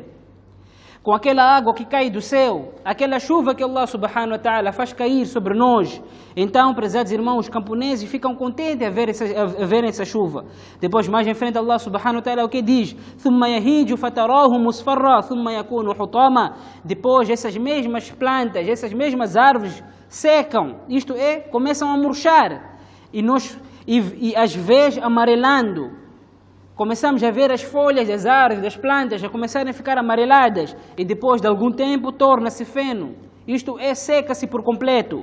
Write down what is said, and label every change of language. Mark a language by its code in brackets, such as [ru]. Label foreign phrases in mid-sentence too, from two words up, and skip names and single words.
[pt] Com aquela água que cai do céu, aquela chuva que [ar] الله سبحانه وتعالى [pt] faz cair sobre nós. Então, prezados irmãos, os camponeses ficam contentes a verem essa chuva. Depois, mais em frente, [ar] الله سبحانه وتعالى [pt] o que diz? [ar] ثُمَّ يَهِيجُ فَتَرَاهُ مُصْفَرًّا ثُمَّ يَكُونُ حُطَامًا. [pt] Depois, essas mesmas plantas, essas mesmas árvores secam, isto é, começam a murchar. E às vezes amarelando. Começamos a ver as folhas das árvores, das plantas, a começarem a ficar amareladas. E depois de algum tempo torna-se feno. Isto é, seca-se por completo.